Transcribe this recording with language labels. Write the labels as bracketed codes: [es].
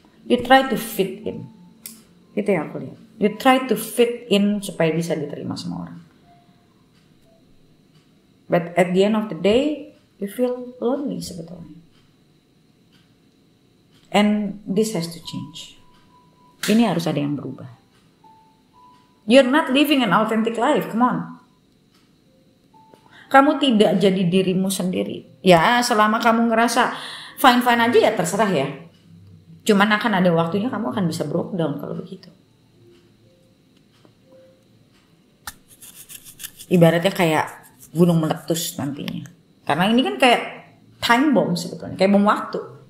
[en] You try to fit in. [id] Itu yang aku lihat. [en] You try to fit in [id] supaya bisa diterima sama orang. [en] But at the end of the day, you feel lonely [id] sebetulnya. [en] And this has to change. [id] Ini harus ada yang berubah. [en] You're not living an authentic life, come on. [id] Kamu tidak jadi dirimu sendiri. Ya selama kamu ngerasa fine-fine aja ya terserah ya. Cuman akan ada waktunya kamu akan bisa [en] broke down [id] kalau begitu. Ibaratnya kayak gunung meletus nantinya. Karena ini kan kayak time bomb sebetulnya. Kayak bom waktu.